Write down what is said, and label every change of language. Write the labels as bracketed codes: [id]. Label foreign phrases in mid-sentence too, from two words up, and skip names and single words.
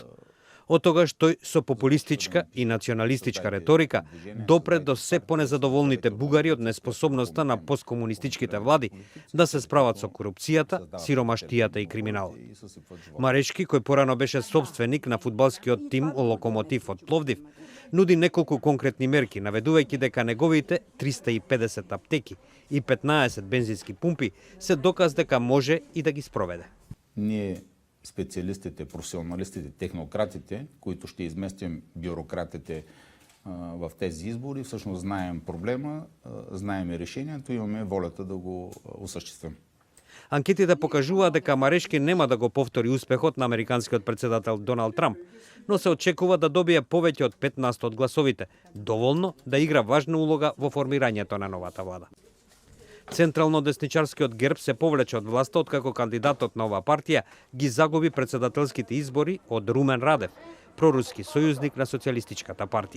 [mk] Од тогаш тој со популистичка и националистичка реторика допре до се понезадоволните бугари од неспособноста на посткомунистичките влади да се справат со корупцијата, сиромаштијата и криминалот. Марешки, кој порано беше собственик на фудбалскиот тим Локомотив од Пловдив, нуди неколку конкретни мерки, наведувајќи дека неговите 350 аптеки и 15 бензински пумпи се доказ дека може и да ги спроведе. [bg] Ние специалистите, професионалистите, технократите, които ще изместим бюрократите в тези избори, всъщност знаем проблема, знаем решението, имаме волята да го осъществим. [mk] Анкетите покажуваат дека Марешки нема да го повтори успехот на американскиот председател Доналд Трамп, но се очекува да добие повеќе од 15 од гласовите, доволно да игра важна улога во формирањето на новата влада. Централно-десничарскиот ГЕРБ се повлече од власта откако кандидатот на оваа партија ги загуби председателските избори од Румен Радев, проруски сојузник на Социјалистичката партија.